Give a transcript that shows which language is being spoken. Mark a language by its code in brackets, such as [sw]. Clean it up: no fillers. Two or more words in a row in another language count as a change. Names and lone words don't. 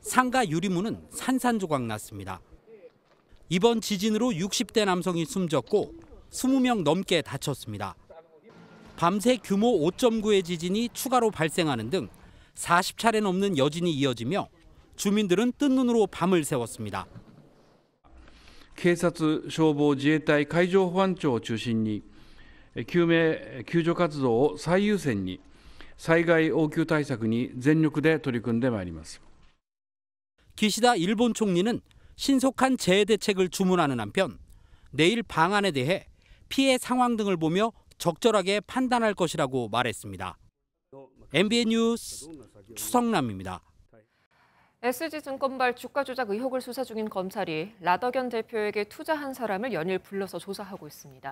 [ko] 상가 유리문은 산산조각 났습니다. 이번 지진으로 60대 남성이 숨졌고 20명 넘게 다쳤습니다. 밤새 규모 5.9의 지진이 추가로 발생하는 등 40차례 넘는 여진이 이어지며 주민들은 뜬 눈으로 밤을 새웠습니다. [ja] 警察、消防、自衛隊、海上保安庁を中心に救命・救助活動を最優先に災害応急対策に全力で取り組んでまいります。 [ko] 기시다 일본 총리는 신속한 재해 대책을 주문하는 한편 내일 방안에 대해 피해 상황 등을 보며 적절하게 판단할 것이라고 말했습니다. MBN 뉴스 추성남입니다. SG증권발 주가 조작 의혹을 수사 중인 검찰이 라더견 대표에게 투자한 사람을 연일 불러서 조사하고 있습니다.